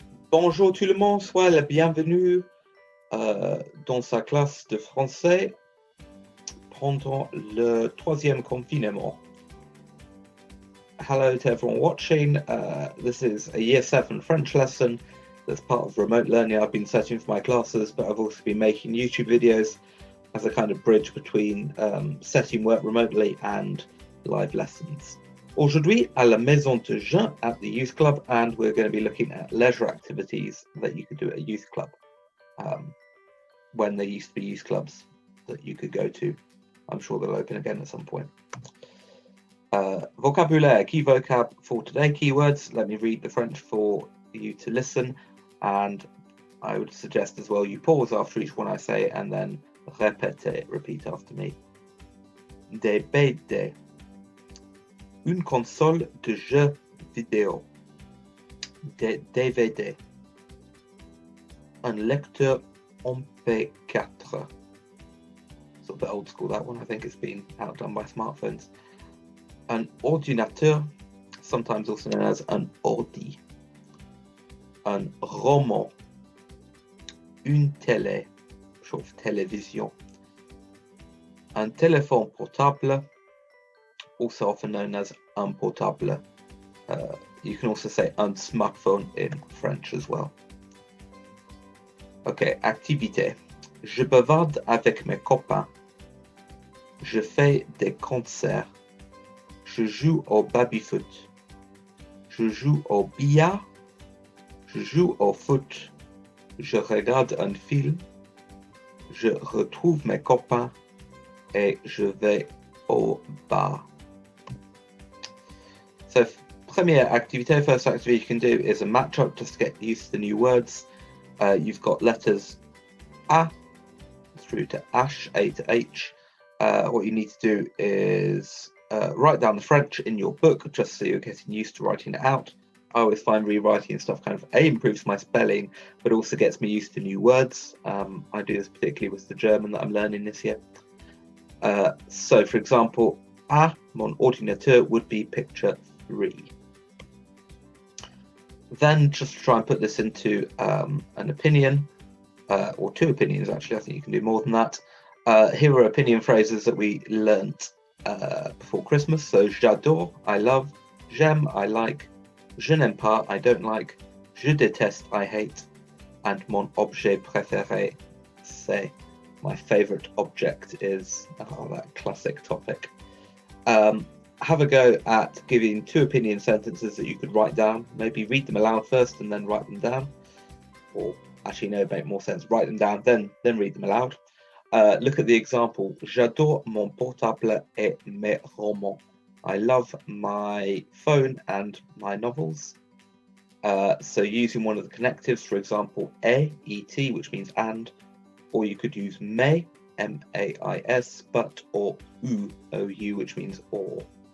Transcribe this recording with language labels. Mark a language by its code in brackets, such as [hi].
[fr] Bonjour tout le monde, soyez la bienvenue dans sa classe de français pendant le 3e confinement. [en] Hello to everyone watching. This is a Year 7 French lesson that's part of remote learning I've been setting for my classes, but I've also been making YouTube videos as a kind of bridge between setting work remotely and live lessons. [fr] Aujourd'hui, à la Maison de Jean [en] at the Youth Club, and we're going to be looking at leisure activities that you could do at a youth club when there used to be youth clubs that you could go to. I'm sure they'll open again at some point. Vocabulaire, key vocab for today, keywords. Let me read the French for you to listen, and I would suggest as well you pause after each one I say and then repeat after me. [fr] Des BD. Une console de jeux vidéo. Des DVD. Un lecteur MP4. [en] It's a bit old school, that one. I think it's been outdone by smartphones. [fr] Un ordinateur, [en] sometimes also known as an ordi. [fr] Un roman. Une télé, [en] short for [fr] télévision. Un téléphone portable, [en] also often known as [fr] un portable. [en] You can also say un smartphone in French as well. Okay, activité. [fr] Je bavarde avec mes copains. Je fais des concerts. Je joue au baby-foot. Je joue au billard. Je joue au foot. Je regarde un film. Je retrouve mes copains. Et je vais au bar. [en] So, première activité, first activity you can do is a match-up just to get used to the new words. You've got letters A through to H, A to H. What you need to do is write down the French in your book just so you're getting used to writing it out. I always find rewriting stuff kind of improves my spelling, but also gets me used to new words. I do this particularly with the German that I'm learning this year. So, for example, [fr] à mon ordinateur [en] would be picture 3. Then just try and put this into an opinion, or 2 opinions actually. I think you can do more than that. Here are opinion phrases that we learnt before Christmas. So, [fr] j'adore, [en] I love. [fr] J'aime, [en] I like. [fr] Je n'aime pas, [en] I don't like. [fr] Je déteste, [en] I hate. [fr] And mon objet préféré, c'est. [en] My favorite object is that classic topic. Have a go at giving 2 opinion sentences that you could write down. Maybe read them aloud first and then write them down. Or actually, no, it make more sense. Write them down, then read them aloud. Look at the example. [fr] J'adore mon portable et mes romans. [en] I love my phone and my novels. So using one of the connectives, for example, et, which means and, or you could use mais, mais, but, or ou, which means or.